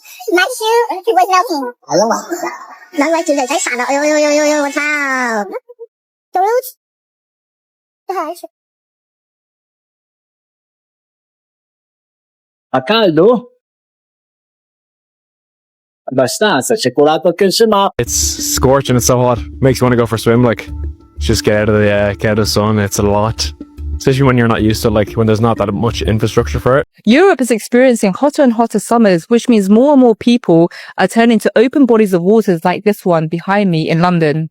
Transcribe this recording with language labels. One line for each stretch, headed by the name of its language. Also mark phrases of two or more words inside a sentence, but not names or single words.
English: My shoe was melting.
Vietnamese: Nó quay trở lại khách sạn rồi. Ôi, wow.
Italian: A caldo? Abbastanza, c'è colato anche il sema.
English: It's scorching, it's so hot. Makes you want to go for a swim, like, just get out of the sun. It's a lot. Especially when you're not used to, like, when there's not that much infrastructure for it. Europe is experiencing hotter and hotter summers, which means more and more people are turning to open bodies of waters like this one behind me in London.